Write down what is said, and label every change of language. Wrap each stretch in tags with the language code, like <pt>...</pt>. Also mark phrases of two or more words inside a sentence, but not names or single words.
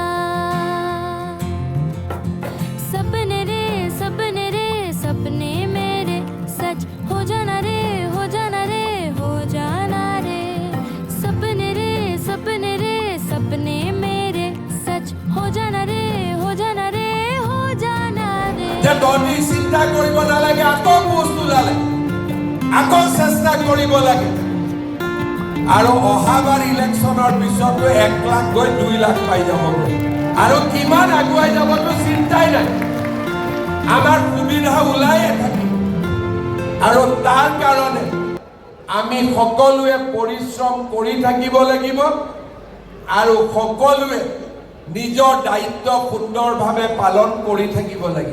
<hi>सपने रे सपने मेरे सच हो जाना रे हो जाना रे हो जाना रे। सपने रे सपने मेरे सच हो जाना रे हो जाना रे हो जाना रे।</hi> <as>যে তহঁতি চিন্তা কৰিব নালাগে, আকৌ পোষ্ট ওলালে আকৌ চেষ্টা কৰিব লাগে। আৰু অহাবাৰ ইলেকশ্যনৰ পিছতো 1 লাখ গৈ 2 লাখ পাই যাব আৰু কিমান আগুৱাই যাবতো চিন্তাই নাই। আমাৰ সুবিধা ওলায়ে থাকে আৰু তাৰ কাৰণে আমি সকলোৱে পৰিশ্ৰম কৰি থাকিব লাগিব আৰু সকলোৱে নিজৰ দায়িত্ব সুন্দৰভাৱে পালন কৰি থাকিব লাগিব।</as>